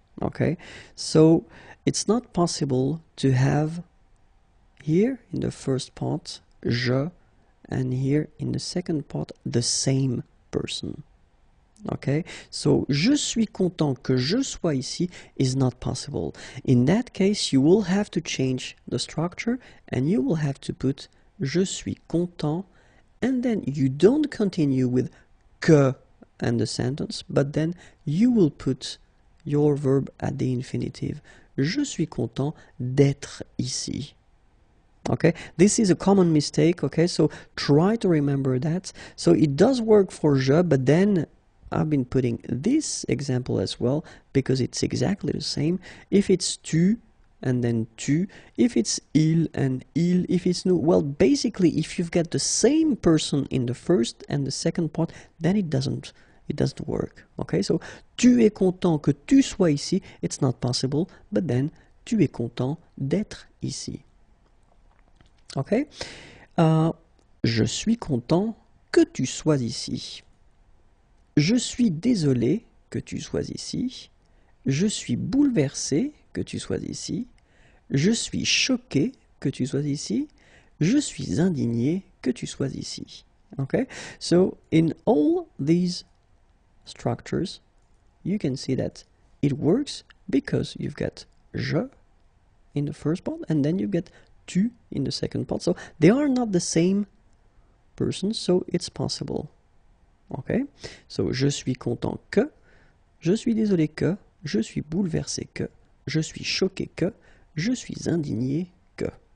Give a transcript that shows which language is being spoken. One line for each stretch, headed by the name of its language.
English: Okay, so it's not possible to have here in the first part je, and here in the second part the same person.
French: Okay, so je suis content que je sois ici
English: is not possible. In that case, you will have to change the structure and you will have to put
French: je suis content,
English: and then you don't continue with que and the sentence, but then you will put your verb at the infinitive.
French: Je suis content d'être ici.
English: Okay, this is a common mistake, okay, so try to remember that. So it does work for je, but then I've been putting this example as well because it's exactly the same. If it's tu and then tu, if it's il and il, if it's nous, well, basically if you've got the same person in the first and the second part, then it doesn't work.
French: Okay, so tu es content que tu sois ici,
English: it's not possible, but then
French: tu es content d'être ici. Okay, je suis content que tu sois ici. Je suis désolé que tu sois ici. Je suis bouleversé que tu sois ici. Je suis choqué que tu sois ici. Je suis indigné que tu sois ici.
English: Okay? So in all these structures, you can see that it works because you've got je in the first part and then you get tu in the second part. So they are not the same person, so it's possible. Okay, so
French: je suis content que, je suis désolé que, je suis bouleversé que, je suis choqué que, je suis indigné que.